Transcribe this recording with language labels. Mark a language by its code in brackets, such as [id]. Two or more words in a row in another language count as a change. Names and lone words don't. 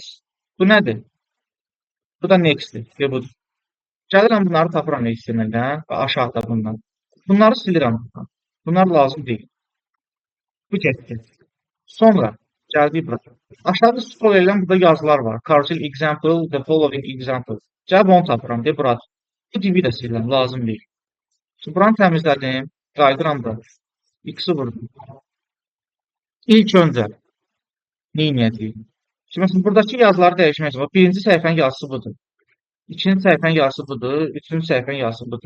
[az] Bu nədir? Bu da next-dir, və budur. Gəlirəm bunları tapıram HTML-dən və aşağıda bundan. Bunları silirəm. Bunlar lazım deyil. Bu getdi. Sonra gəldik bura. Aşağıda scroll edirəm, burada yazılar var. [en] Carousel example, the following example. [az] Gəlib onu tapıram, deyə bura. Bu divi də silirəm, lazım deyil. Şimdi buranı təmizlədim, qaydıram bura. X-i vurdum. İlk öncə neyniyəcəyik? Şimdi mesela buradakı yazıları dəyişmək üçün, birinci səhifənin yazısı budur. İkinci səhifənin yazısı budur, üçüncü səhifənin yazısı budur.